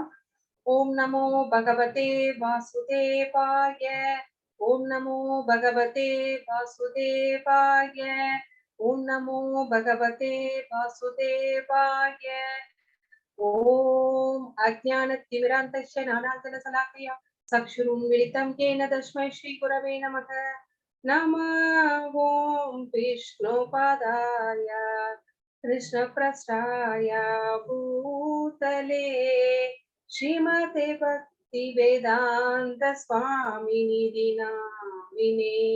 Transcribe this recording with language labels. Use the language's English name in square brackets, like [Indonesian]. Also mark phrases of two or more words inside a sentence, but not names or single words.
[Sanskrit] ओम् नमो भगवते वासुदेवाय. ओम् नमो भगवते वासुदेवाय. ओम् नमो भगवते वासुदेवाय. ओम् अज्ञानतिमिरान्धस्य ज्ञानाञ्जनशलाकया चक्षुरुन्मीलितम् येन तस्मै श्रीगुरवे नमः. नमः ओम विष्णुपादाय कृष्णप्रस्थाय भूतले श्रीमते भक्तिवेदान्त स्वामिनिधि नामिने.